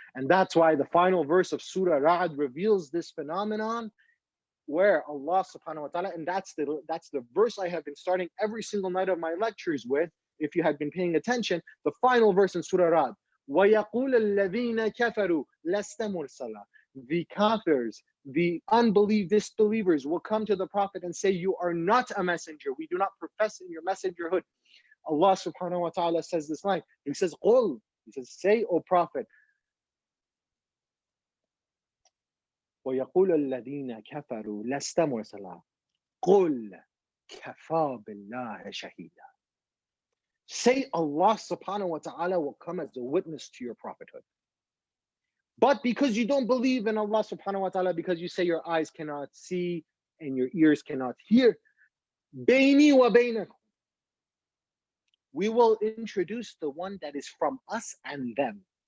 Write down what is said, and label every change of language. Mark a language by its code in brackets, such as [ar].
[en] And that's why the final verse of Surah Ra'd reveals this phenomenon, where Allah subhanahu wa ta'ala, and that's the verse I have been starting every single night of my lectures with, if you had been paying attention, the final verse in Surah Ra'd, [ar] وَيَقُولَ الَّذِينَ كَفَرُوا لَسْتَ مُرْسَلًا. [en] The kafirs, the disbelievers will come to the Prophet and say, you are not a messenger. We do not profess in your messengerhood. Allah subhanahu wa ta'ala says this line. He says, [ar] قُل. [en] He says, say, O Prophet, [ar] وَيَقُولَ الَّذِينَ كَفَرُوا لَسْتَ مُرْسَلًا قُل كَفَى بِاللَّهِ شَهِيدًا. [en] Say, Allah subhanahu wa ta'ala will come as a witness to your prophethood. But because you don't believe in Allah subhanahu wa ta'ala, because you say your eyes cannot see and your ears cannot hear, [ar] بَيْنِي وَبَيْنَكُمْ, [en] we will introduce the one that is from us and them.